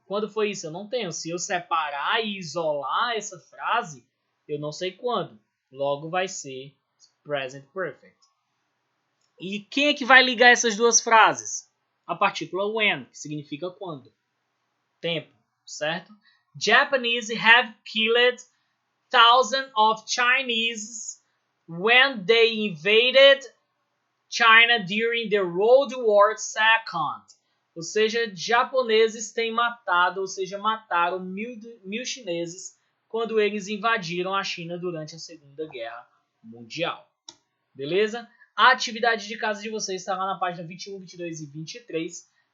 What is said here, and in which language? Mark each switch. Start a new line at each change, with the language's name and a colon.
Portuguese: Quando foi isso? Eu não tenho. Se eu separar e isolar essa frase, eu não sei quando. Logo vai ser present perfect. E quem é que vai ligar essas duas frases? A partícula when, que significa quando. Tempo, certo?
English: Japanese have killed thousands of Chinese when they invaded China during the World War II.
Portuguese: Ou seja, japoneses têm matado, ou seja, mataram mil chineses quando eles invadiram a China durante a Segunda Guerra Mundial. Beleza? A atividade de casa de vocês está lá na página 21, 22 e 23.